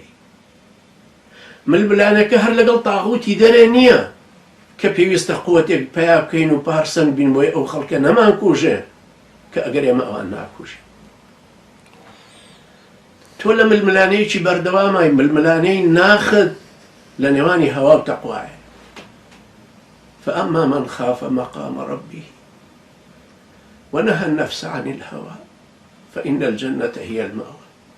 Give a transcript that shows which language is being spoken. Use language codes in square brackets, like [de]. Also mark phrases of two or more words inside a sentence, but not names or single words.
[ckb] ململانەکە هەر لەگەڵ تاغوتی دەرێ نییە کە پێویستە قووەتێک پیا بکەین و پارسەنگ بین بۆی ئەو خەڵکە نەمان کوژێ کە ئەگەر ئێمە ئەوان ناکوژێ. تۆ لە ململانەیەکی بەردەوامای، ململانەی ناخت لە نێوانی هەوا و تەقوایە. [ar] فأما من خاف مقام ربه ونهى النفس عن الهوى فإن الجنة هي المأوى.